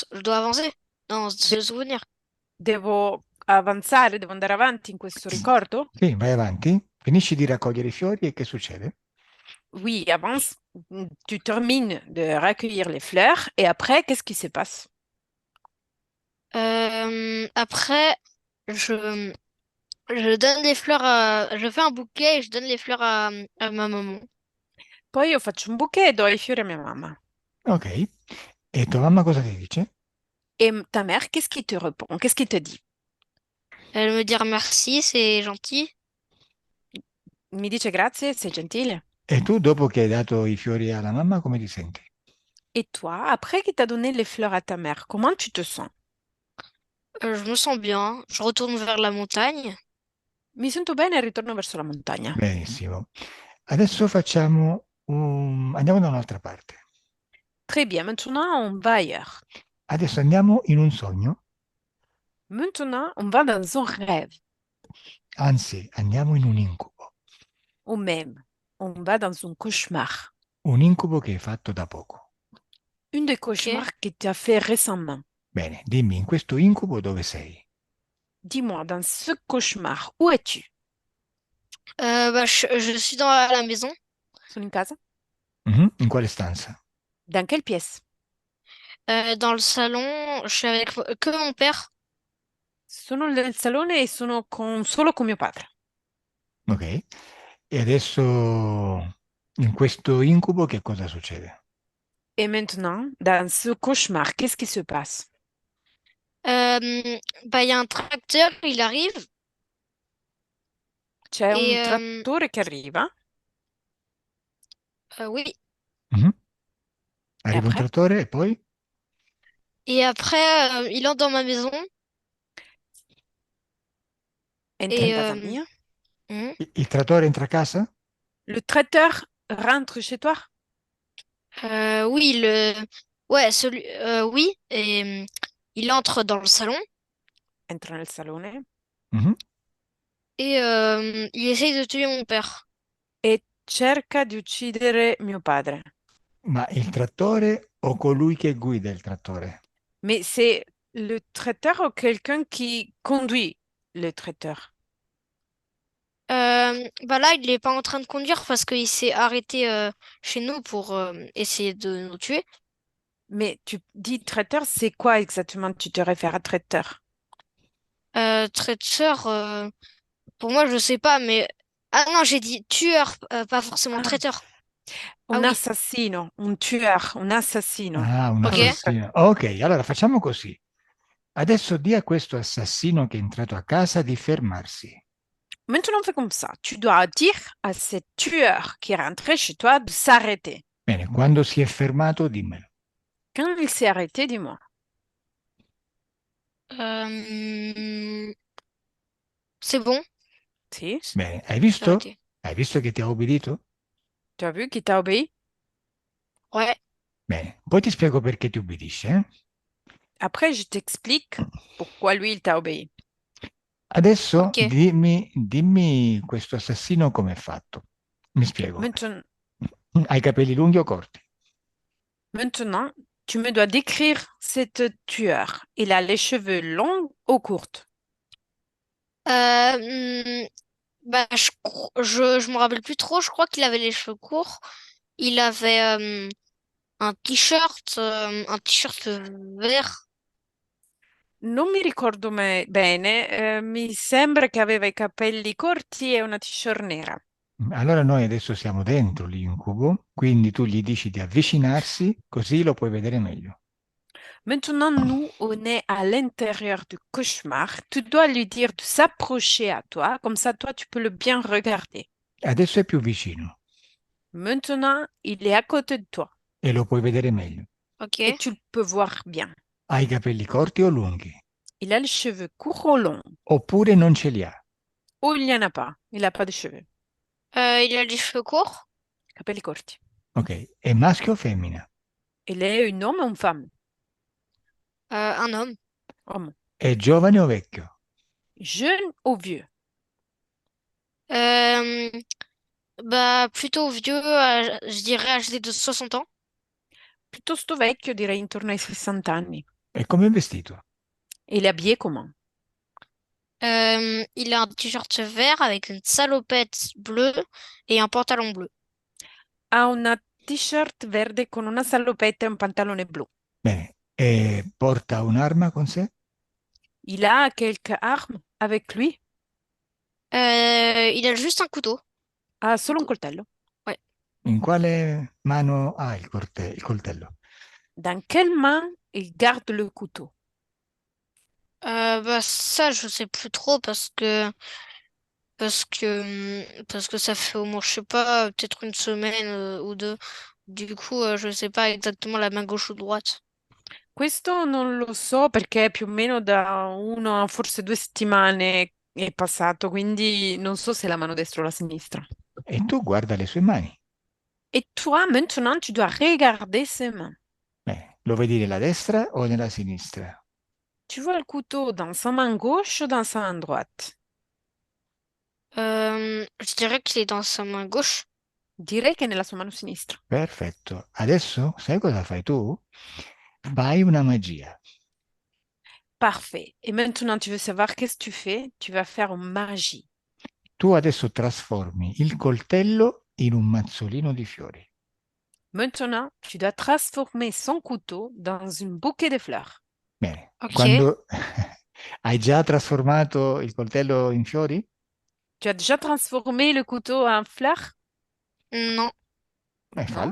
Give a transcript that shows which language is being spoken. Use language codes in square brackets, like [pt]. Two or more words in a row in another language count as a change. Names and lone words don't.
[fr] Je dois avancer dans De- ce souvenir. [it] devo avanzare, devo andare avanti in questo ricordo? Sì, vai avanti, finisci di raccogliere i fiori e che succede? [fr] Oui, avance. Tu termines de recueillir les fleurs et après, qu'est-ce qui se passe? Après, je, je donne les fleurs je fais un bouquet et je donne les fleurs à ma maman. [it] Poi io faccio un bouquet e do i fiori a mia mamma. Ok. E tua mamma cosa ti dice? [fr] Et ta mère, qu'est-ce qui te répond? Qu'est-ce qui te dit? Elle me dit merci, c'est gentil. [it] Mi dice grazie, sei gentile. E tu, dopo che hai dato i fiori alla mamma, come ti senti? [fr] Et toi, après qu'il t'a donné les fleurs à ta mère, comment tu te sens? Je me sens bien. Je retourne vers la montagne. [it] Mi sento bene e ritorno verso la montagna. Benissimo. Adesso andiamo da un'altra parte. [fr] Très bien, maintenant on va ailleurs. [it] Adesso andiamo in un sogno, [fr] Maintenant, on va dans un rêve. [it] anzi, andiamo in un incubo. [fr] Ou même, on va dans un cauchemar. [it] Un incubo che hai fatto da poco. [fr] Une des Ok. cauchemars que tu as fait récemment. [it] Bene, dimmi, in questo incubo dove sei? [fr] Dis-moi, dans ce cauchemar, où es-tu? Bah, je suis dans la maison. [it] Sono in casa? Mhm. In quale stanza? [fr] Dans quelle pièce? Dans le salon, je suis avec que mon père. [it] Sono nel salone e solo con mio padre. Ok. E adesso in questo incubo che cosa succede? [fr] Et maintenant, dans ce cauchemar, qu'est-ce qui se passe? Bah, il y a un tracteur, il arrive. [it] C'è [fr] Et [it] un trattore che arriva [fr] oui. Mhm. [it] e Arriva un [fr] après? [it] trattore e poi? [fr] Et après, il entre dans ma maison. [it] Entra in [fr] Et [it] casa mia. Il trattore entra a casa? [fr] Le traiteur rentre chez toi. oui, ouais, oui, et il entre dans le salon [it] Entra nel salone Mhm. [fr] et il essaye de tuer mon père. [it] e cerca di uccidere mio padre. Ma il trattore o colui che guida il trattore? [fr] Mais c'est le traiteur ou quelqu'un qui conduit le traiteur? Bah là, il n'est pas en train de conduire parce qu'il s'est arrêté chez nous pour essayer de nous tuer. Mais tu dis traiteur, c'est quoi exactement? Tu te réfères à traiteur? Traiteur, pour moi, je sais pas, mais ah non, j'ai dit tueur, pas forcément Ah, traiteur. Ah un oui, [it] assassino, [fr] un tueur, [it] un assassino. Ah, un ok. assassino. Ok, allora facciamo così. Adesso di a questo assassino che è entrato a casa di fermarsi. [fr] Maintenant, on fait comme ça. Tu dois dire à ce tueur qui est rentré chez toi de s'arrêter. [it] Bene, quando si è fermato, dimmelo. [fr] Quand il s'est arrêté, dis-moi. Euh, c'est bon, [it] Si, Bene, hai [fr] j'ai [it] visto? [fr] arrêté. [it] Hai visto che ti ha obbedito? [fr] tu as vu qu'il t'a obéi? Ouais, [it] Bene, poi ti spiego perché ti obbedisce. [fr] Après, je t'explique pourquoi lui, il t'a obéi. [it] Adesso ok. dimmi questo assassino come è fatto. Mi spiego. [fr] Maintenant, [it] Ha i capelli lunghi o corti? [fr] maintenant, tu me dois décrire cet tueur. Il a les cheveux longs ou courts? Euh, bah, je me rappelle plus trop. Je crois qu'il avait les cheveux courts. Il avait un t-shirt vert. [it] Non mi ricordo bene, mi sembra che aveva i capelli corti e una t-shirt nera. Allora noi adesso siamo dentro l'incubo, quindi tu gli dici di avvicinarsi, così lo puoi vedere meglio. [fr] Maintenant, nous, on est à l'intérieur du cauchemar. Tu dois lui dire de s'approcher à toi, comme ça, toi, tu peux le bien regarder. [it] Adesso è più vicino [fr] Maintenant, il est à côté de toi [it] e lo puoi vedere meglio. Ok. [fr] et tu le peux voir bien. [it] Ha i capelli corti o lunghi? [fr] Il a les cheveux courts ou longs, [it] Oppure non ce li ha? [fr] ou il n'y en a pas. Il n'a pas de cheveux. Il a les cheveux courts. [it] Capelli corti. Ok, è maschio o femmina? [fr] Il est un homme ou une femme? Un homme. Homme. [it] È giovane o vecchio? [fr] Jeune ou vieux? Euh, Bah, plutôt vieux, je dirais âgé de 60 ans. [it] Piuttosto vecchio, direi intorno ai 60 anni. E come è vestito? [fr] Et il est habillé comment? Il a un t-shirt vert avec une salopette bleue et un pantalon bleu. [it] Ha una t-shirt verde con una salopetta e un pantalone blu. Bene, e porta un'arma con sé? [fr] Il a quelques armes avec lui? Il a juste un couteau. [it] Ha [fr] Un [it] solo un coltello. [fr] Ouais. [it] In quale mano ha il coltello? [fr] Dans quelle main il garde le couteau? Bah ça, je sais plus trop parce que ça fait au moins, je sais pas, peut-être une semaine ou deux. Du coup, je sais pas exactement la main gauche ou droite. [it] Questo non lo so perché più o meno da uno, forse 2 settimane è passato, quindi non so se è la mano destra o la sinistra. E tu guarda le sue mani. [fr] Et toi, maintenant, tu dois regarder ses mains. [it] Bene, lo vedi nella destra o nella sinistra? [fr] Tu vois le couteau dans sa main gauche ou dans sa main droite? Je dirais qu'il est dans sa main gauche. [it] Direi che è nella sua mano sinistra. Perfetto. Adesso sai cosa fai tu? Fai una magia. [fr] Parfait. Et maintenant, tu veux savoir qu'est-ce que tu fais? Tu vas faire une magie. [it] Tu adesso trasformi il coltello in un mazzolino di fiori. [fr] Maintenant, tu dois transformer son couteau dans un bouquet de fleurs. [it] Bene, Ok. quando hai già trasformato il coltello in fiori? [fr] Tu as déjà transformé le couteau en fleurs? Non. Non?